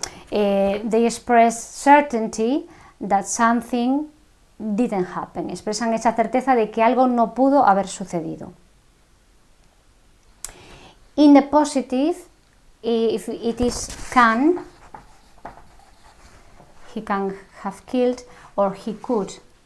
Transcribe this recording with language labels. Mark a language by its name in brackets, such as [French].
[English] They express certainty that something didn't happen. [Spanish] Expresan esa certeza de que algo no pudo haber sucedido. [English] In the positive, if it is can, he can have killed or he could.